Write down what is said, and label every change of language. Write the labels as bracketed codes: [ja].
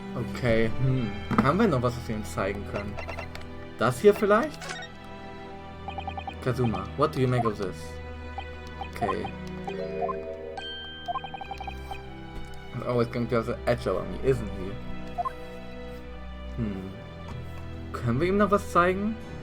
[de] Okay, haben wir noch was, was wir ihm zeigen können? Das hier vielleicht? [en] Kazuma, what do you make of this? Okay. He's always going to have the edge over me, isn't he? [de] Können wir ihm noch was zeigen?